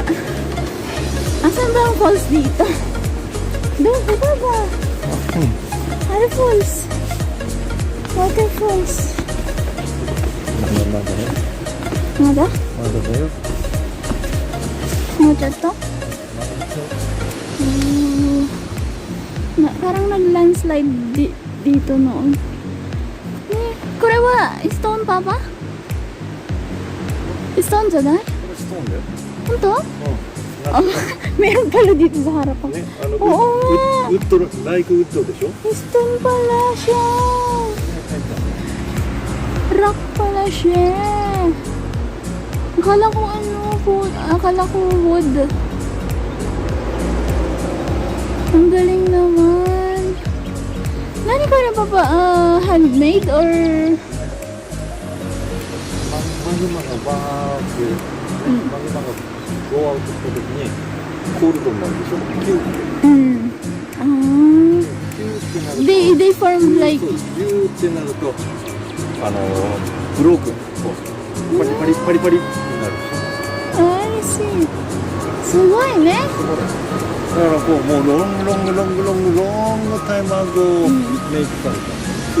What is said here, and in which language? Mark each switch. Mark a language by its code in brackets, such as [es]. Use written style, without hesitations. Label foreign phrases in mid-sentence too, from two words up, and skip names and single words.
[tl] Asan ba ang falls dito? Doon, pababa. [en] Waterfalls. Waterfalls. [ja] まだだよ. Mada? まだだよ. もうちょっと? [tl] Parang nag-landslide dito noon. [ja] これは stone papa? Stone janai? これストーンだよ。 Honto? うん。 [tl] Meron pala dito sa harapan. [ja] ね、 [tl] Oo nga. [ja] ウッド、 [en] like wood [ja] でしょ。 [tl] Stone pala siya. Rock pala siya. Akala ko akala ko wood. Ang galing naman. Nani ko na papa, [en] handmade or [ja] マグマがバーって、マグマが [en] go out [ja] した時にコールドになるでしょ。キューって。キューってなると。 [en] they form like [ja] キューってなるとブロークこうパリパリになる。 [en] I see. [ja] すごいね。だからこうもう [en] long long long long long time ago make [ja] された。